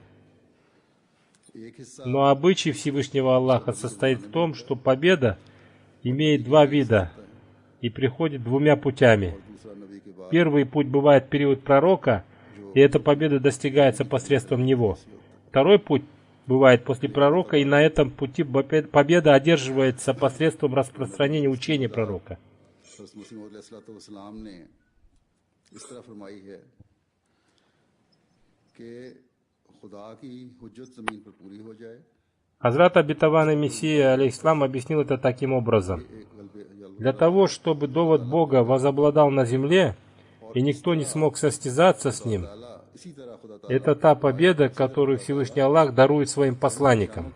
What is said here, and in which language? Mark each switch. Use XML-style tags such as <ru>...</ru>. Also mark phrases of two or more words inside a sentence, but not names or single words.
<ru>Но обычай Всевышнего Аллаха состоит в том, что победа имеет два вида и приходит двумя путями. Первый путь бывает в период пророка, и эта победа достигается посредством него. Второй путь бывает после пророка, и на этом пути победа одерживается посредством распространения учения пророка.</ru> <ur>حضرت مسیح موعود علیہ السلام نے اس طرح فرمائی ہے کہ خدا کی حجت زمین پر پوری ہو جائے.</ur> <ru>Хазрат обетованный Мессия, алейхиссалам, объяснил это таким образом. Для того, чтобы довод Бога возобладал на земле, и никто не смог состязаться с ним, это та победа, которую Всевышний Аллах дарует своим посланникам.</ru>